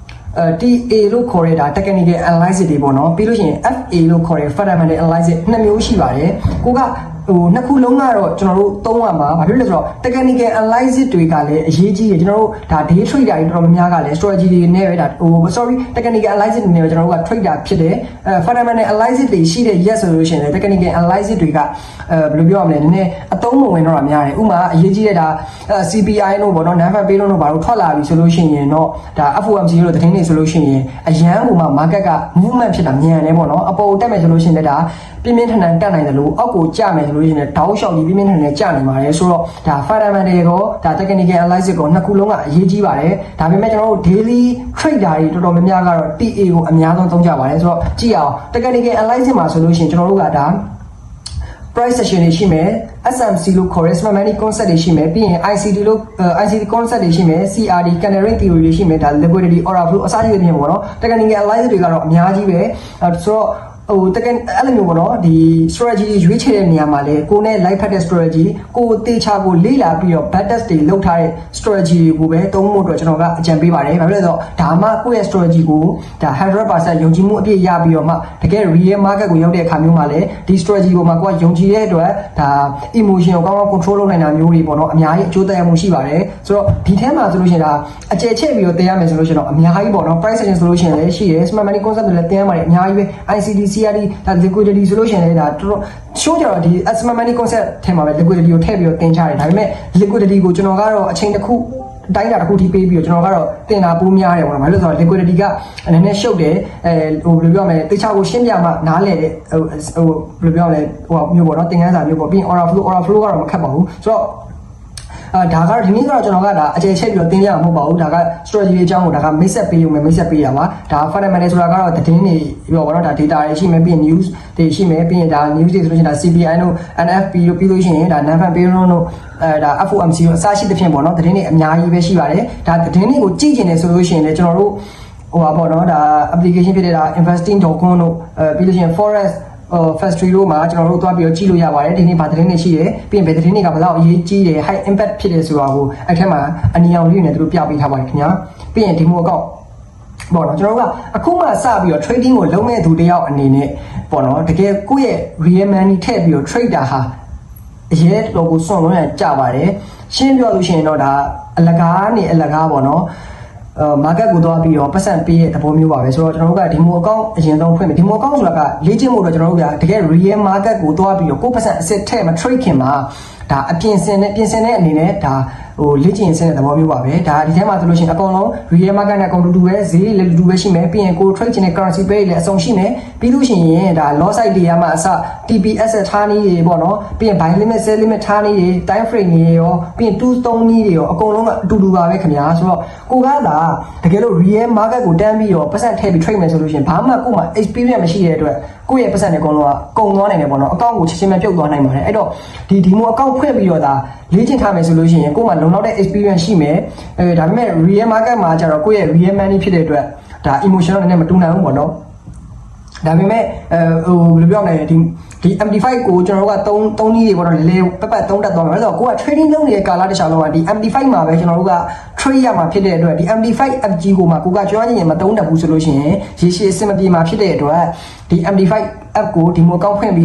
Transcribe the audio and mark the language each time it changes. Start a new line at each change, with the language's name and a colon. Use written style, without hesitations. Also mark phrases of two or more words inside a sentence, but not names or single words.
Burmese: TA လို့ခေါ်တဲ့ဒါ
English: technical analysis
Burmese: တွေပေါ့နော်ပြီးလို့ရှိရင် FA လို့ခေါ်တဲ့
English: fundamental analysis
Burmese: နှစ်မျိုးရှိပါတယ်ကိုကဟိုနှစ်ခုလုံးကတော့ကျွန်တော်တို့သုံးရမှာဘာဖြစ်လဲဆိုတော့
English: technical analysis
Burmese: တွေကလည်းအရေးကြီးတယ်ကျွန်တော်တို့ဒါ
English: day trader
Burmese: တွေတော်တော် များများကလည်း strategy တွေနဲ့ပဲဒါဟို
English: technical analysis
Burmese: တွေနဲ့ပဲကျွန်တော်တို့က trader ဖြစ်တယ်
English: fundamental analysis
Burmese: တွေရှိတဲ့ yes ဆိုလို့ရှိရင်လည်း
English: technical analysis
Burmese: တွေကဘယ်လိုပြောရမလဲနည်းနည်းအသုံးမ ဝင်တော့တာများတယ်ဥပမာအရေးကြီးတဲ့ဒါ CPI လို့ပေါ့နော်
English: non-farm payroll
Burmese: လို့ဘာလို့ထွက်လာပြီဆိုလို့ရှိရင်တော့ဒါ FOMC လို့သတင်းတွေဆိုလို့ရှိရင်အရန်ဟိုမှာ market က movement ဖြစ်တာမြန်တယ်ပေါ့နော်အပေါ်တက်မယ်ဆိုလို့ရှိရင်လည်းဒါပြင်းပြင်းထန်ထန်တက်နိုင်တယ်လို့အောက်ကိုကျမယ်ဆိုလို့ရှိရင်တောက်လျှောက်ပြီးပြင်းပြင်းထန်ထန်ကျနိုင်ပါတယ်ဆိုတော့ဒါ fundamental ကိုဒါ
English: technical analysis
Burmese: ကိုနှစ်ခုလုံးကအရေးကြီးပါတယ်ဒါပေမဲ့ကျွန်တော်တို့
English: daily trader
Burmese: တွေတော်တော်များများကတော့ TA ကိုအများဆုံးသုံးကြပါတယ်ဆိုတော့ကြည့်အောင်
English: technical analysis
Burmese: မှာဆိုလို့ရှိရင်ကျွန်တော်တို့ကဒါ
English: price session
Burmese: တွေရှိမယ် SMC လို့ခေါ်တဲ့
English: smart money concept
Burmese: တွေရှိမယ်ပြီးရင် ICD လို့ ICD concept တွေရှိမယ် CRD
English: candlestick theory
Burmese: တွေရှိမယ်ဒါ
English: liquidity order flow
Burmese: အစရှိတဲ့ပြင်ပေါ့နော်
English: technical analysis
Burmese: တွေကတော့အများကြီးပဲဆိုတော့ဟိုတကယ်အဲ့လိုမျိုးပေါ့နော်ဒီ strategy ရွေးချယ်တဲ့နေရာမှာလေကိုနဲ့ live ဖတ်တဲ့ strategy ကိုတေချာကိုလေ့လာပြီးတော့
English: bad test
Burmese: တွေလုပ်ထားတဲ့ strategy တွေကိုပဲသုံးဖို့အတွက်ကျွန်တော်ကအကြံပေးပါတယ်ဘာဖြစ်လဲဆိုတော့ဒါမှကိုယ့်ရဲ့ strategy ကိုဒါ 100% ယုံကြည်မှုအပြည့်ရပြီးတော့မှတကယ်
English: real market
Burmese: ကိုရောက်တဲ့အခါမျိုးမှာလည်းဒီ strategy ကိုမှကို ကယုံကြည်တဲ့အတွက်ဒါ emotion ကိုကောင်းကောင်း control လုပ်နိုင်တာမျိုးတွေပေါ့နော်အများကြီးအကျိုးသက်ရောက်မှုရှိပါတယ်ဆိုတော့ဒီထဲမှာဆိုလို့ရှိရင်ဒါအကျယ်ချဲ့ပြီးတော့တင်ရမယ်ဆိုလို့ရှိရင်တော့အများကြီးပေါ့နော်
English: price action
Burmese: ဆိုလို့ရှိရင်လည်းရှိတယ်
English: smart money concept
Burmese: တွေလည်းတင်ရပါတယ်အများကြီးပဲ ICD CRD ဒါ liquidity ဆိုလို့ရှိရင်လည်းဒါတော်တော်ရှိုးကြတော့ဒီ
English: smart money concept
Burmese: ထဲမှာပဲ liquidity ကိုထည့်ပြီးတော့တင်ချတယ်ဒါပေမဲ့ liquidity ကိုကျွန်တော်ကတော့အချိန်တစ်ခုတိုင်းတာတစ်ခုထိပေး ပြီးတော့ကျွန်တော်ကတော့တင်တာပိုးများတယ်ပေါ့နော်ဘာလို့လဲဆိုတော့ liquidity ကနည်းနည်းရှုပ်တယ်ဟိုဘယ်လိုပြောမလဲတေချာကိုရှင်းပြမှနားလည်တဲ့ဟိုဘယ်လိုပြောမလဲဟိုမျိုးပေါ့နော်သင်ခန်းစာမျိုးပေါ့ပြီးရင်
English: order flow
Burmese: ကတော့မခတ်ပါဘူးဆိုတော့ဒါကတော့ဒီနေ့ကတော့ကျွန်တော်ကဒါအကျယ်ချက်ပြီးတော့တင်ပြမှာမဟုတ်ပါဘူးဒါက strategy အကြောင်းကိုဒါက မိတ် ဆက်ပေးရုံပဲမိတ်ဆက်ပေးရပါဒါ fundamental ဆိုတာကတော့သတင်းတွေပြောပါတော့ဒါ data တွေရှိမယ်ပြီးရင် news တွေရှိမယ်ပြီးရင်ဒါ news တွေဆိုလို့ရှိရင်ဒါ CPI တို့ NFP တို့ပြီးလို့ရှိရင်ဒါ
English: non-farm payroll
Burmese: တို့ဒါ FOMC တို့အစရှိသဖြင့်ပေါ့နော်သတင်းတွေအများကြီးပဲ ရှိပါတယ်ဒါသတင်းတွေကိုကြည့်ကျင်တယ်ဆိုလို့ရှိရင်လည်းကျွန်တော်တို့ဟိုပါပေါ့နော်ဒါ application ဖြစ်တဲ့ဒါ investing.com တို့ပြီးလို့ရှိရင် forex factory တို့မှာကျွန်တော်တို့သွားပြီးတော့ကြည့်လို့ရပါတယ်ဒီနေ့ဗာသတင်းတွေရှိ တယ်ပြီးရင်ဘယ်သတင်းတွေကဘယ်လောက်အရေးကြီးတယ်
English: high impact
Burmese: ဖြစ်တယ်ဆိုတာကိုအဲ့ထက်မှာအနီအောင်လေးတွေနဲ့သူတို့ပြပေးထားပါတယ်ခင်ဗျာပြီးရင်
English: demo account
Burmese: ပေါ့နော်ကျွန်တော်တို့ကအခုမှစပြီးတော့ trading ကိုလုပ်မဲ့သူတယောက်အနေနဲ့ပေါ့နော်တကယ်ကိုယ့်ရဲ့
English: real money
Burmese: ထည့်ပြီးတော့ trader ဟာအရေးတော်ကိုစွန့်လွှဲကြပါတယ်ရှင်းပြောလို့ရှိရင်တော့ဒါအလကားနေအလကားပေါ့နော်market ကိုသွားပြီးတော့ပတ်စံပေးတဲ့သဘောမျိုးပါပဲဆိုတော့ကျွန်တော်တို့က
English: demo account
Burmese: အရင်ဆုံးဖွင့်မယ်
English: demo account
Burmese: ဆိုတာကလေ့ကျင့်ဖို့တော့ကျွန်တော်တို့ကတကယ်
English: real market
Burmese: ကိုသွားပြီးတော့ကိုယ်ပတ်စံအစစ်ထည့်မ trade ခင်မှာဒါအပြင်ဆင်တဲ့အနေနဲ့ဒါဟ လေ့ကျင့်စတဲ့သဘောမျိုးပါပဲဒါဒီထဲမှာဆိုလို့ရှိရင်အကုန်လုံး
English: real market
Burmese: နဲ့အကုန်တူပဲဈေးလည်းတူပဲရှိမယ်ပြီးရင်ကို trade ခြင်းနဲ့
English: currency pair
Burmese: လည်းအစုံရှိမယ်ပြီးလို့ရှိရင်ဒါ
English: loss side
Burmese: တွေရမှာအစ TPS ထားနည်းတွေပေါ့နော်ပြီးရင်
English: buy limit sell limit
Burmese: ထားနည်းတွေ
English: time frame
Burmese: တွေရောပြီးရင်2 3နည်းတွေရောအကုန်လုံးကအတူတူပါပဲခင်ဗျာဆိုတော့ကိုကသာတကယ်လို့
English: real market
Burmese: ကို တန်းပြီးတော့ပတ်စံထည့်ပြီး trade မယ်ဆိုလို့ရှိရင်ဘာမှကိုမှ experience မရှိတဲ့အတွက်ကိုယ့်ရဲ့ပတ်စံတွေအကုန်လုံးကကုန်သွားနိုင်တယ်ပေါ့နော်အကောင့်ကိုချက်ချင်းပဲပြုတ်သွားနိုင်ပါတယ်အဲ့တော့ဒီမိုအကောင့်ဖွင့်ပြီးတော့ဒါလေ့ကျင့်ထားမယ်ဆိုလို့ရှိရင်ကိုယ်မှလုံလောက်တဲ့ experience ရှိမယ်ဒါပေမဲ့
English: real market
Burmese: မှာကျတော့ကိုယ့်ရဲ့
English: real money
Burmese: ဖြစ်တဲ့အတွက်ဒါ emotional နဲ့မတူနိုင်ဘူးပေါ့နော်ဒါပေမဲ့ဘယ်လိုပြောမလဲဒီ MD5 ကိုကျွန်တော်တို့က3နည်းတွေပေါ့နော်လေပပတ်3တက်သွားမှာဆိုတော့ကိုက trading လုပ်နေတဲ့ကာလတစ်ခြားလုံးကဒီ MD5 မှာပဲကျွန်တော် တို့က trade ရမှာဖြစ်တဲ့အတွက်ဒီ MD5 FG ကိုမှကိုကကျွမ်းကျင်ရင်မသုံးတတ်ဘူးဆိုလို့ရှိရင်ရေရှည်အဆင်မပြေမှာဖြစ်တဲ့အတွက်ဒီ MD5 app ကိုဒီမိုကောက်ဖွင့်ပြီး